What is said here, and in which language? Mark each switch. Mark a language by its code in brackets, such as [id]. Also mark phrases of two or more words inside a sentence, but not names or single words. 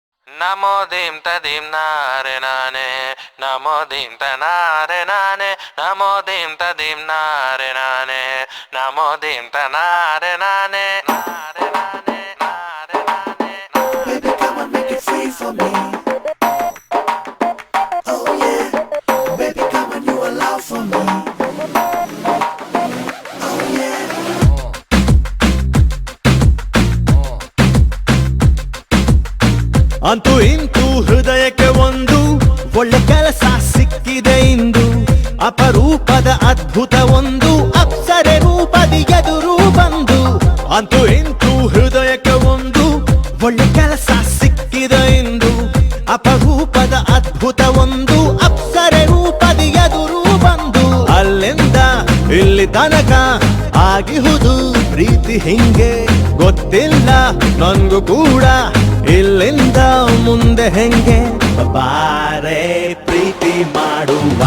[en] Namo dim tadim nare nane, namo dim tanare nane, namo dim tadim nare nane, namo dim tanare nane, nare nane, nare nane. Baby, come on, make it free for me. Oh yeah, baby, come on, you allow for me. Oh yeah. [kn] ಅಂತೂ ಇಂತೂ ಹೃದಯಕ್ಕೆ ಒಂದು ಒಳ್ಳೆ ಕೆಲಸ ಸಿಕ್ಕಿದೆ ಇಂದು ಅಪರೂಪದ ಅದ್ಭುತ ಒಂದು ಅಪ್ಸರೆ ರೂಪದಿ ಎದುರು ಬಂದು ಅಂತೂ ಇಂತೂ ಹೃದಯಕ್ಕೆ ಒಂದು ಒಳ್ಳೆ ಕೆಲಸ ಸಿಕ್ಕಿದೆ ಇಂದು ಅಪರೂಪದ ಅದ್ಭುತ ಒಂದು ಅಪ್ಸರೆ ರೂಪದಿ ಎದುರು ಬಂದು ಅಲ್ಲಿಂದ ಇಲ್ಲಿ ತನಕ ಆಗಿಹುದು ಪ್ರೀತಿ ಹಿಂಗೆ ಗೊತ್ತಿಲ್ಲ ನನ್ಗೂ ಕೂಡ ಇಲ್ಲಿಂದ ಮುಂದೆ ಹೆಂಗೆ ಬಾರೆ ಪ್ರೀತಿ ಮಾಡುವ